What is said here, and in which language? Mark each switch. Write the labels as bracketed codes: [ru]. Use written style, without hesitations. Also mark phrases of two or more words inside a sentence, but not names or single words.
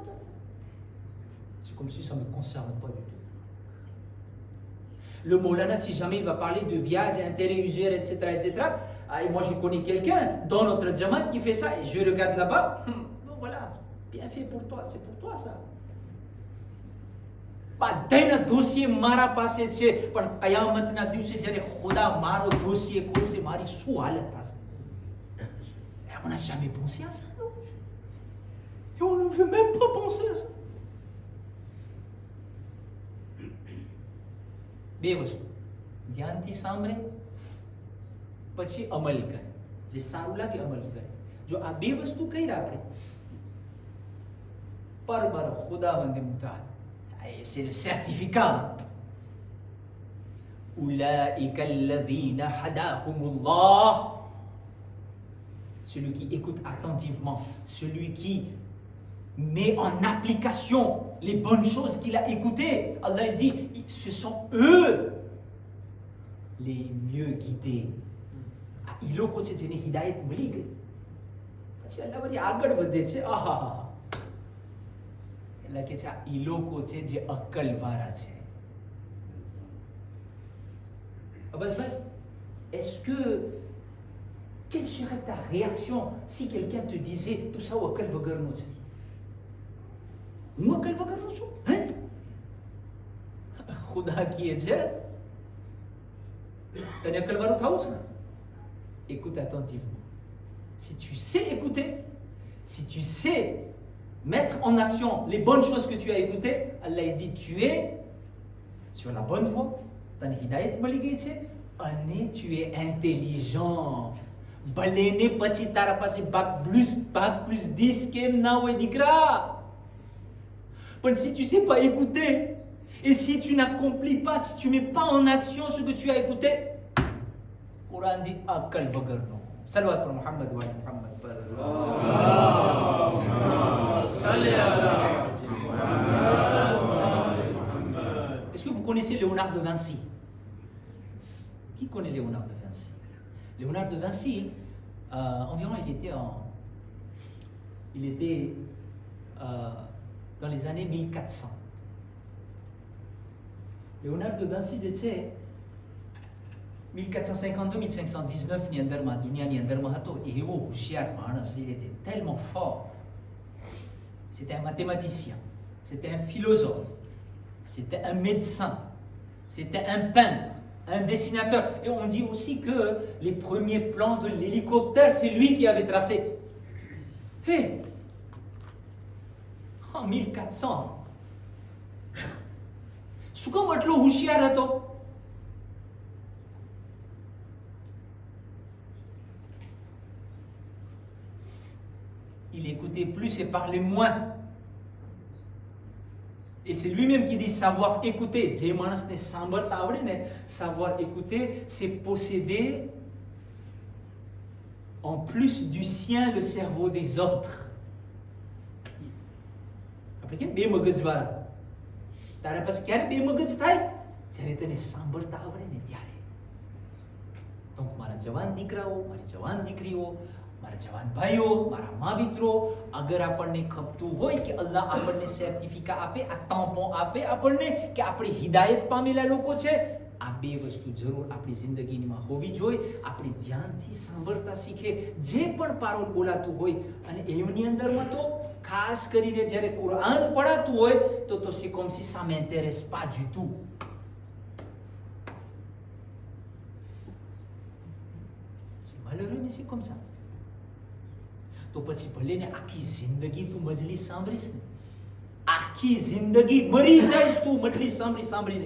[fr] C'est comme si ça ne me concerne pas du tout. Le Maulana, si jamais il va parler de viage, intérêt usuel, etc., et moi je connais quelqu'un dans notre Jamaat qui fait ça, et je regarde là-bas, bon voilà, bien fait pour toi, c'est pour toi ça. [gu] બધાના દોષીએ મારા પાસે છે, પણ કયામતના દિવસે જ્યારે ખુદા મારો દોષીએ ખોલશે, મારી શું હાલત થશે? [fr] Et on n'a jamais pensé à ça, non? Et on ne veut même pas penser à ça. [gu] બે વસ્તુ ધ્યાનથી સાંભળે, પછી અમલ કરે. જે સારું લાગે અમલ કરે. જો આ બે વસ્તુ કર્યા આપણે પર ખુદાવંદ મુતાલ, [fr] c'est le certificat. [ar] أولئك الذين هداهم الله. [fr] Celui qui écoute attentivement, celui qui met en application les bonnes choses qu'il a écoutées. Allah dit, ce sont eux les mieux guidés. [gu] એ લોકો છે જેની હિદાયત મળી ગઈ, પછી અલ્લાહ વળી આગળ વધે છે. એટલે કે છે એ લોકો છે જે અક્કલવાળા છે. બસ ભાઈ, [fr] est-ce que quelle serait ta réaction si quelqu'un te disait tout ça ou [gu] અક્કલ વગરનું છે? હું અક્કલ વગરનું છું? હે? ખુદા કહે છે તને અક્કલવાળું થવું છે? [fr] Écoute attentivement. Si tu sais écouter, si tu sais mettre en action les bonnes choses que tu as écoutées, Allah dit tu es sur la bonne voie. [gu] તને હિદાયત મળી ગઈ છે અને [fr] tu es intelligent. [gu] ભલે ને પછી તારા પાસે [fr] bac plus 10 [gu] કેમ ના હોય દીકરા, પણ [fr] si tu sais pas écouter et si tu n'accomplis pas, si tu mets pas en action ce que tu as écouté, Quran dit [gu] અક્કલ વગરનો. સલવાત પર મુહમ્મદ વ મુહમ્મદ પર [fr] Est-ce que vous connaissez Léonard de Vinci? Qui connaît Léonard de Vinci? Léonard de Vinci, environ il était dans les années 1400. [gu] લેયોનાર્ડો દા વિન્સી જે છે 1452-1519 ની અંદરમાં દુનિયાની અંદરમાં હતો. એવો હોશિયાર માણસ. [fr] Il était tellement fort. C'était un mathématicien, c'était un philosophe, c'était un médecin, c'était un peintre, un dessinateur. Et on dit aussi que les premiers plans de l'hélicoptère, c'est lui qui avait tracé. Hé, en 1400, [gu] શું કામ આટલો હોશિયાર હતો? [fr] Il écoutait plus et parlait moins. Et c'est lui-même qui dit savoir écouter. [gu] જે માણસને સાંભળતા આવડે ને, [fr] savoir écouter, c'est posséder en plus du sien le cerveau des autres. [gu] આપણે કેમ બે મગજવાળા? તારા પાસે ક્યારે બે મગજ થાય? જ્યારે તને સાંભળતા આવડે ને ત્યારે. તો મારા જવાન દીકરાઓ, મારી જવાન દીકરીઓ, મારા જવાન ભાઈઓ, મારા મા મિત્રો, અગર આપણને ખપતું હોય કે અલ્લાહ આપણને સર્ટિફિકા આપે, આ તાંપો આપે આપણને કે આપણે હિદાયત પામેલા લોકો છે, આ બે વસ્તુ જરૂર આપણી જિંદગીમાં હોવી જોઈએ. આપણે ધ્યાનથી સાંભળતા શીખે જે પણ પારોલ બોલાતું હોય. અને એમની અંદરમાં તો ખાસ કરીને જ્યારે કુરાન પઢાતું હોય તો [fr] c'est comme si ça m'intéresse pas du tout. C'est malheureux mais c'est comme ça. [gu] તો પછી ભલે ને આખી જિંદગી તું મજલિસ સાંભળીશ ને, આખી જિંદગી મરી જઈશ તું મજલિસ સાંભળીને.